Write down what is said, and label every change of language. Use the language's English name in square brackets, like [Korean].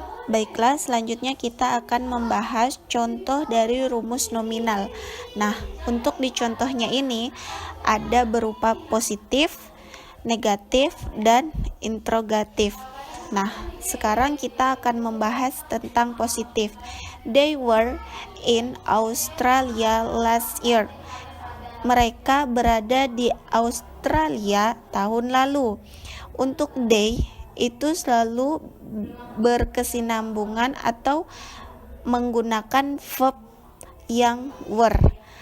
[Indonesian] Baiklah, selanjutnya kita akan membahas contoh dari rumus nominal. Nah, untuk di contohnya ini ada berupa positif, negatif, dan interrogatif. Nah, sekarang kita akan membahas tentang positif. [English] They were in Australia last year. [Indonesian] Mereka berada di Australia tahun lalu. Untuk they itu selalu berkesinambungan atau menggunakan verb yang were.